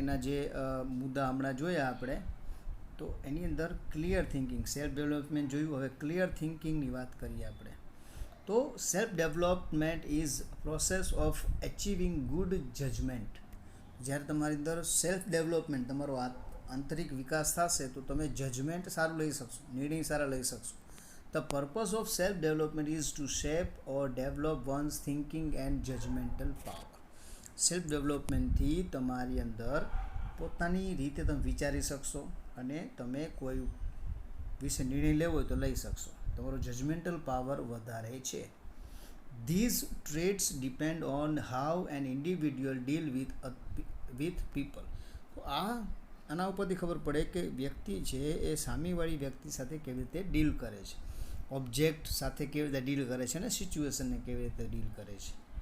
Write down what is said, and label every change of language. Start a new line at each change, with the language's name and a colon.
Gujarati: એના જે મુદ્દા હમણાં જોયા આપણે, તો એની અંદર ક્લિયર થિંકિંગ, સેલ્ફ ડેવલપમેન્ટ જોયું, હવે ક્લિયર થિંકિંગની વાત કરીએ આપણે.
English: તો self development is process of achieving good judgment.
Gujarati: જ્યારે તમારી અંદર સેલ્ફ ડેવલપમેન્ટ, તમારો આંતરિક વિકાસ થશે તો તમે જજમેન્ટ સારું લઈ શકશો, નિર્ણય સારા લઈ શકશો.
English: The purpose of self-development is to shape or develop one's thinking and judgmental power.
Gujarati: સેલ્ફ-ડેવલપમેન્ટથી તમારી અંદર પોતાની રીતે તમે વિચારી શકશો અને તમે કોઈ વિશે નિર્ણય લેવો હોય તો લઈ શકશો. તમારો જજમેન્ટલ પાવર વધારે છે.
English: These traits depend on how an individual deal with people.
Gujarati: તો આના ઉપરથી ખબર પડે કે વ્યક્તિ છે એ સામેવાળી વ્યક્તિ સાથે કેવી રીતે ડીલ કરે છે, ઓબ્જેક્ટ સાથે કેવી રીતે ડીલ કરે છે અને સિચ્યુએશનને કેવી રીતે ડીલ કરે છે.